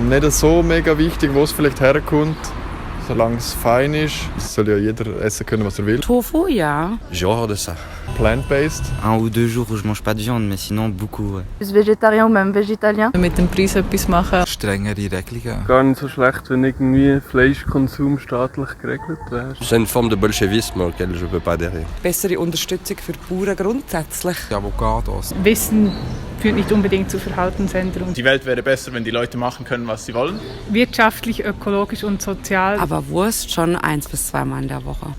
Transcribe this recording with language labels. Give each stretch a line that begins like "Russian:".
German: nicht so mega wichtig, wo es vielleicht herkommt. Solange es fein ist, soll ja jeder essen können, was er will. Tofu, ja.
French: J'ai horreur de ça.
English: Plant-based.
French: 1 ou 2 jours où je mange pas de viande, mais sinon beaucoup. Ouais. Plus végétarien ou même végétalien.
German: Mit dem Preis etwas machen. Strengere Regelungen. Gar nicht so schlecht, wenn irgendwie Fleischkonsum staatlich geregelt wäre.
French: C'est une forme de bolchevisme auquel je ne peux pas adhérer.
German: Bessere Unterstützung für die Bauern grundsätzlich. Avocados. Wissen führt nicht unbedingt zu Verhaltensänderungen. Die Welt wäre besser, wenn die Leute machen können, was sie wollen. Wirtschaftlich, ökologisch und sozial. Aber Wurst schon 1 bis 2 Mal in der Woche.